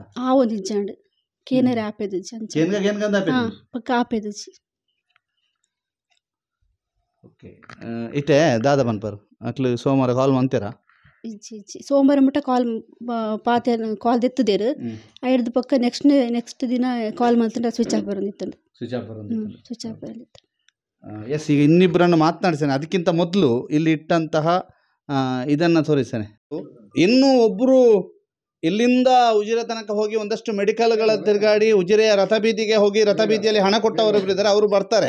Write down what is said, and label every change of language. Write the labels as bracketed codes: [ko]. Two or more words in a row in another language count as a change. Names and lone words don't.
[tcy] ಒಂದಿಜ್ಜಂಡು ಕೇನರ ಆಪ್ ಎದುಜಿ ಅಂಚ ಪಕ್ಕ ಆಪ್ ಎದುಜಿ ಓಕೆ ಇತ್ತೆ ದಾದ ಬನ್ಪರು ಅಕ್ಲು ಸೋಮವಾರ ಕಾಲ್ ಮಂತೀರಾ ಇಜ್ಜಿ ಸೋಮವಾರ ಮುಟ್ಟ ಪಾತೆ ಕಾಲ್ ದೆತ್ತದೇರು ಐಡ್ದು ಪಕ್ಕ ನೆಕ್ಸ್ಟ್ ದಿನ ಕಾಲ್ ಮಾಡ್ತಂಡ್ರೆ [en] switch off [tcy] ಬರೋದಿತ್ತಂಡು [en] switch off [tcy] ಬರೋದಿತ್ತು. [kn] ಎಸ್, ಈಗ ಇನ್ನಿಬ್ಬರನ್ನು ಮಾತನಾಡಿಸ್ತೇನೆ. ಅದಕ್ಕಿಂತ ಮೊದಲು ಇಲ್ಲಿ ಇಟ್ಟಂತಹ ಇದನ್ನು ತೋರಿಸ್ತೇನೆ. ಇನ್ನೂ ಒಬ್ಬರು ಇಲ್ಲಿಂದ ಉಜಿರೆ ತನಕ ಹೋಗಿ ಒಂದಷ್ಟು ಮೆಡಿಕಲ್ಗಳ ತಿರುಗಾಡಿ ಉಜಿರೆಯ ರಥಬೀದಿಗೆ ಹೋಗಿ ರಥಬೀದಿಯಲ್ಲಿ ಹಣ ಕೊಟ್ಟವರೊಬ್ಬರು ಇದ್ದಾರೆ, ಅವರು ಬರ್ತಾರೆ.